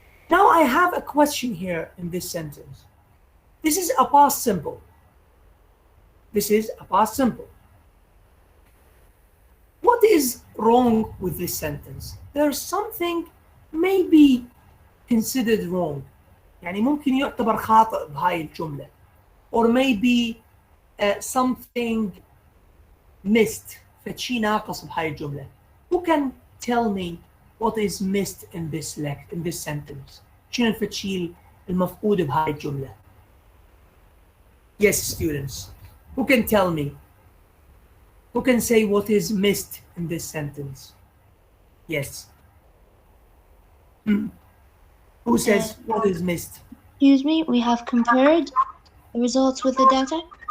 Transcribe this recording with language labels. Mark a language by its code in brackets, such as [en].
[en] Now I have a question here in this sentence. This is a past simple. This is a past simple. What is wrong with this sentence? There's something maybe considered wrong. [ar] يعني ممكن يعتبر خاطئ بهاي الجملة. [en] Or maybe something missed. [ar] فشي ناقص بهاي الجملة. [en] Who can tell me what is missed in this sentence? [ar] شنو الفتشي المفقود بهاي الجملة? [en] Yes, students. Who can tell me? Who can say what is missed in this sentence? Yes. Who says what is missed? Excuse me, we have compared the results with the data.